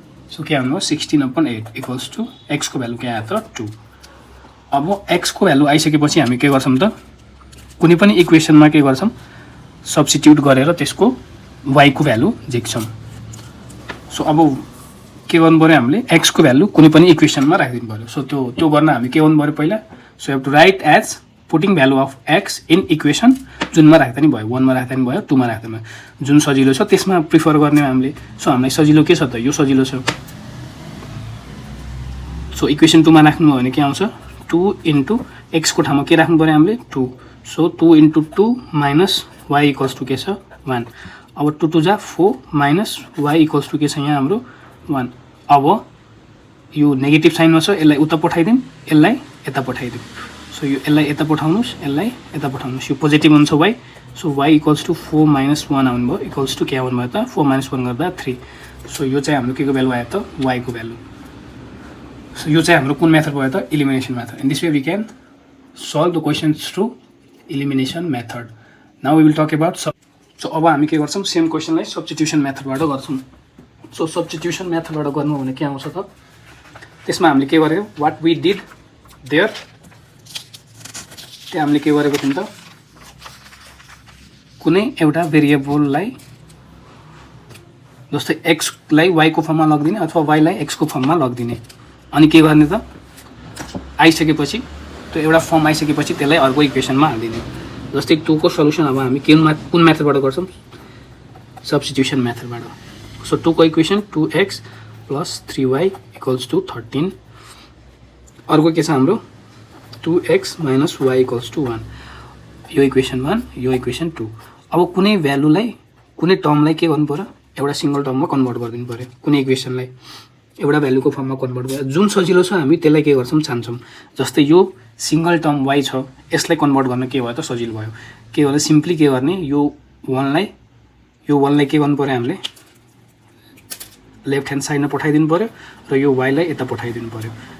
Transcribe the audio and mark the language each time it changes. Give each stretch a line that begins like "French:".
Nepali: So के आउनु भयो 16 अपन 8 इक्वल्स टु x को भ्यालु के आयो त 2। अब x को भ्यालु आइसकेपछि हामी के गर्छौँ त कुनै पनि इक्वेसनमा के गर्छौँ सब्स्टिट्युट गरेर त्यसको y को भ्यालु झिक्छौँ। सो अब के गर्नु पर्यो हामीले x को भ्यालु कुनै पनि इक्वेसनमा राखिदिनु पर्यो। सो त्यो गर्न हामी के गर्नु पर्यो पहिला, so
English: have to write as putting value of x in equation,
Nepali: जुनमा राख्दा नि भयो 1 मा राख्दा नि भयो 2 मा राख्दा भयो, जुन सजिलो छ त्यसमा प्रिफर गर्ने हामीले। सो हामीलाई सजिलो के छ त यो सजिलो छ। सो इक्वेसन 2 मा राख्नु भयो भने के आउँछ 2 इन्टु x को ठाउँमा के राख्नु पर्यो हामीले 2, so 2 into 2 minus y equals to के छ 1। अब 2 2 जा 4 माइनस y इक्वल्स टु के छ यहाँ हाम्रो 1। अब यो नेगेटिभ साइनमा छ यसलाई उता पठाइदिउँ, यसलाई यता पठाइदिउँ। सो यो यसलाई यता पठाउनुस्, यसलाई यता पठाउनुस्, यो पोजिटिभ हुन्छ y। So y equals to 4 minus 1 आउनु भयो इक्वल्स टु के आउनु भयो त 4 माइनस 1 गर्दा 3। सो यो चाहिँ हाम्रो के को भ्यालु आयो त y को भ्यालु। सो यो चाहिँ हाम्रो कुन मेथड भयो त elimination method.
English: In this way we can solve the questions through elimination method. Now we will talk about
Nepali: so अब हामी के गर्छौँ सेम क्वेसनलाई सब्स्टिट्युसन मेथडबाट गर्छौँ। सो सब्स्टिट्युसन मेथडबाट गर्नु भने के आउँछ त त्यसमा हामीले के गर्यो
English: what we did there,
Nepali: त्यहाँ हामीले के गरेको थियौँ त कुनै एउटा भेरिएबललाई जस्तै एक्सलाई वाईको फर्ममा लगिदिने अथवा वाईलाई एक्सको फर्ममा लगिदिने, अनि के गर्ने त आइसकेपछि त्यो एउटा फर्म आइसकेपछि त्यसलाई अर्को इक्वेसनमा हालिदिने। जस्तै 2 को सल्युसन अब हामी कुन मेथडबाट गर्छौँ सब्स्टिट्युसन मेथडबाट। सो 2 को equation 2x plus 3y equals to 13, अर्को के छ हाम्रो 2x minus y equals to 1, यो इक्वेसन 1 यो इक्वेसन 2। अब कुनै भ्यालुलाई कुनै टर्मलाई के गर्नु पर्यो एउटा सिंगल टर्ममा कन्भर्ट गरिदिनु पर्यो, कुनै इक्वेसनलाई एउटा भ्यालुको फर्ममा कन्भर्ट गरेर जुन सजिलो छ हामी त्यसलाई के गर्छौँ छान्छौँ। जस्तै यो सिंगल टर्म y छ यसलाई कन्भर्ट गर्न के भयो त सजिलो भयो, के भने सिम्पली के गर्ने यो 1लाई के गर्नु पर्यो हामीले लेफ्ट ह्यान्ड साइडमा पठाइदिनु पर्यो र यो y लाई यता पठाइदिनु पर्यो।